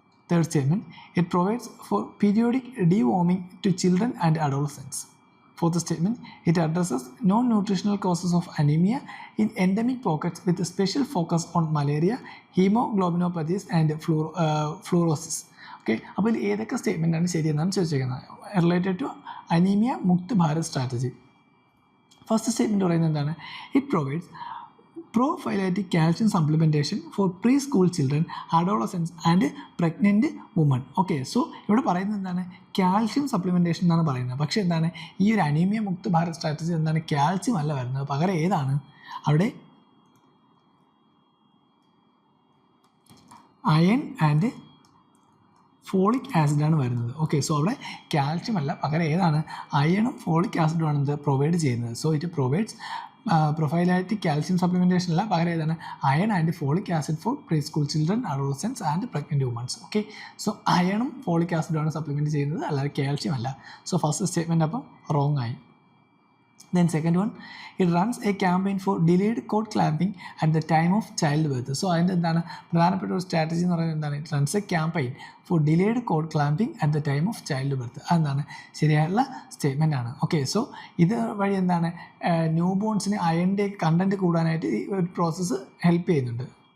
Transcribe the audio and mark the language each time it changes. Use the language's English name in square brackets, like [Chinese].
[English] Third statement, it provides for periodic deworming to children and adolescents. Fourth statement, it addresses non-nutritional causes of anemia in endemic pockets with a special focus on malaria, hemoglobinopathies and fluorosis. [Malayalam] Okay, അപ്പോൾ ഇതിൽ ഏതൊക്കെ സ്റ്റേറ്റ്മെൻറ്റാണ് ശരിയെന്നാണ് ചോദിച്ചേക്കുന്നത് related to anaemia Mukt Bharat strategy. First statement പറയുന്നത് എന്താണ്? [English] It provides prophylactic calcium supplementation for preschool children, adolescents and pregnant women. [Malayalam] Okay, so ഇവിടെ പറയുന്നത് എന്താണ്? Calcium supplementation എന്നാണ് പറയുന്നത്. പക്ഷേ എന്താണ് ഈ ഒരു അനീമിയ മുക്ത് ഭാരത് സ്ട്രാറ്റജി എന്താണ്? കാൽസ്യം അല്ല വരുന്നത്, പകരം ഏതാണ് അവിടെ? അയൺ ആൻഡ് ഫോളിക് ആസിഡാണ് വരുന്നത്. ഓക്കെ, സോ അവിടെ കാൽഷ്യം അല്ല, പകരം ഏതാണ്? അയണും ഫോളിക് ആസിഡുമാണ് ഇത് പ്രൊവൈഡ് ചെയ്യുന്നത്. So [English] it provides prophylactic calcium supplementation [Malayalam] അല്ല, പകരം ഏതാണ്? [English] Iron and folic acid for pre school children, adolescence and pregnant womens. [Malayalam] Okay, so അയണും folic ആസിഡുമാണ് supplement ചെയ്യുന്നത്, അല്ലാതെ കാൽഷ്യം അല്ല. സോ ഫസ്റ്റ് സ്റ്റേറ്റ്മെൻറ്റ് അപ്പം റോങ് ആയി. [English] Then second one, it runs a campaign for delayed cord clamping at the time of childbirth. [Malayalam] So അതിൻ്റെ എന്താണ് പ്രധാനപ്പെട്ട ഒരു strategy എന്ന് പറയുന്നത് എന്താണ്? [English] It runs a campaign for delayed cord clamping at the time of child birth. [Malayalam] അതെന്താണ് ശരിയായിട്ടുള്ള statement ആണ്. ഓക്കെ, സോ ഇത് വഴി എന്താണ് ന്യൂ ബോൺസിന് അയണിൻ്റെ കണ്ടൻറ്റ് കൂടാനായിട്ട് ഈ ഒരു പ്രോസസ്സ് ഹെൽപ്പ് ചെയ്യുന്നുണ്ട്.